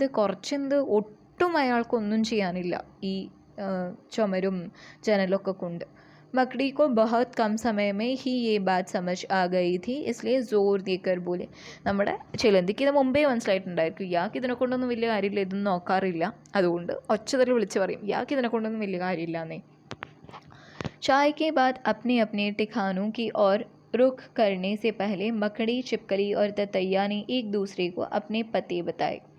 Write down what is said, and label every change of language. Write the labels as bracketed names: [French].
[Malayalam] കുറച്ചെന്ത് ഒട്ടും അയാൾക്കൊന്നും ചെയ്യാനില്ല ഈ ചുമരും ജനലൊക്കെ കൊണ്ട്. [Hindi] मकड़ी को बहुत कम समय में ही ये बात समझ आ गई थी, इसलिए जोर देकर बोले. [Malayalam] നമ്മുടെ ചിലന്തിക്ക് ഇത് മുമ്പേ മനസ്സിലായിട്ടുണ്ടായിരിക്കും, ഇയാൾക്ക് ഇതിനെ കൊണ്ടൊന്നും വലിയ കാര്യമില്ല, ഇതൊന്നും നോക്കാറില്ല, അതുകൊണ്ട് ഒച്ചതിൽ വിളിച്ച് പറയും ഇയാൾക്ക് ഇതിനെ കൊണ്ടൊന്നും വലിയ കാര്യമില്ല എന്നേ. [Hindi] चाय के बाद अपने अपने ठिकानों की ओर रुख करने से पहले मकड़ी, छिपकली और ततैया ने एक दूसरे को अपने पते बताए.